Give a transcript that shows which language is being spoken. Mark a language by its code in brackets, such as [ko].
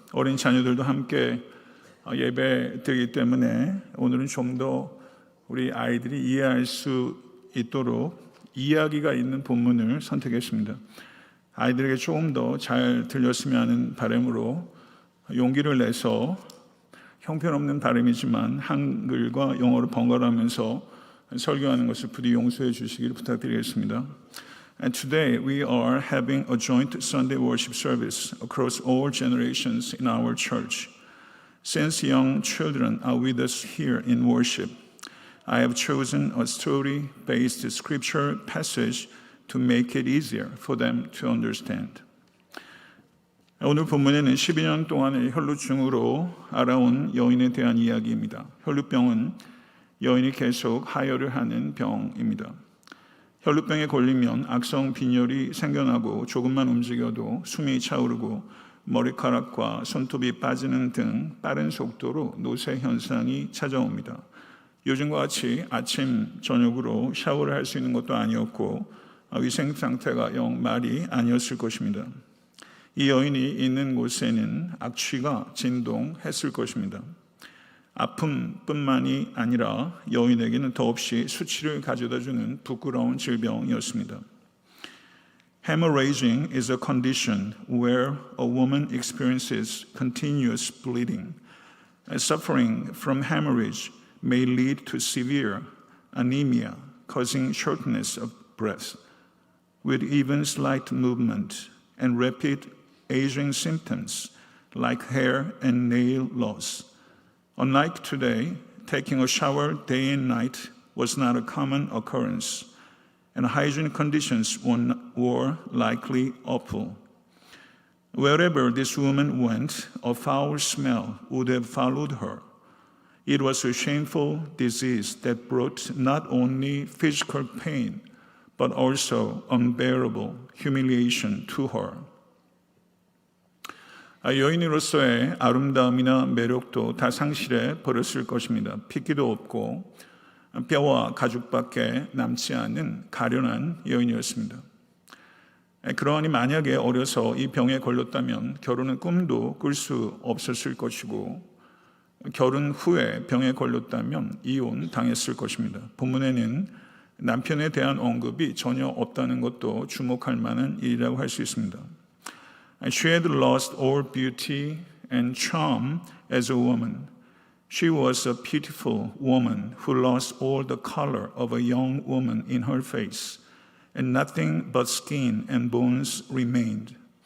[ko] 어린 자녀들도 함께 예배 드리기 때문에 오늘은 좀 더 우리 아이들이 이해할 수 있도록 이야기가 있는 본문을 선택했습니다. 아이들에게 조금 더 잘 들렸으면 하는 바람으로 용기를 내서 형편없는 발음이지만 한글과 영어를 번갈아가면서 설교하는 것을 부디 용서해 주시기를 부탁드리겠습니다. [en] And today we are having a joint Sunday worship service across all generations in our church. Since young children are with us here in worship, I have chosen a story-based scripture passage to make it easier for them to understand. [ko] 오늘 본문에는 12년 동안의 혈루증으로 알아온 여인에 대한 이야기입니다. 혈루병은 여인이 계속 하혈을 하는 병입니다. 혈루병에 걸리면 악성 빈혈이 생겨나고 조금만 움직여도 숨이 차오르고 머리카락과 손톱이 빠지는 등 빠른 속도로 노쇠 현상이 찾아옵니다. 요즘과 같이 아침, 저녁으로 샤워를 할 수 있는 것도 아니었고 위생 상태가 영 말이 아니었을 것입니다. 이 여인이 있는 곳에는 악취가 진동했을 것입니다. 아픔뿐만이 아니라 여인에게는 더없이 수치를 가져다주는 부끄러운 질병이었습니다. [en] Hemorrhaging is a condition where a woman experiences continuous bleeding. Suffering from hemorrhage may lead to severe anemia, causing shortness of breath, with even slight movement and rapid aging symptoms like hair and nail loss. Unlike today, taking a shower day and night was not a common occurrence, and hygiene conditions were likely awful. Wherever this woman went, a foul smell would have followed her. It was a shameful disease that brought not only physical pain, but also unbearable humiliation to her. [ko] 여인으로서의 아름다움이나 매력도 다 상실해 버렸을 것입니다. 핏기도 없고 뼈와 가죽밖에 남지 않은 가련한 여인이었습니다. 그러하니 만약에 어려서 이 병에 걸렸다면 결혼은 꿈도 꿀 수 없었을 것이고 결혼 후에 병에 걸렸다면 이혼 당했을 것입니다. 본문에는 남편에 대한 언급이 전혀 없다는 것도 주목할 만한 일이라고 할 수 있습니다. [en] She had lost all beauty and charm as a woman. She was a pitiful woman who lost all the color of a young woman in her face, and nothing but skin and bones remained.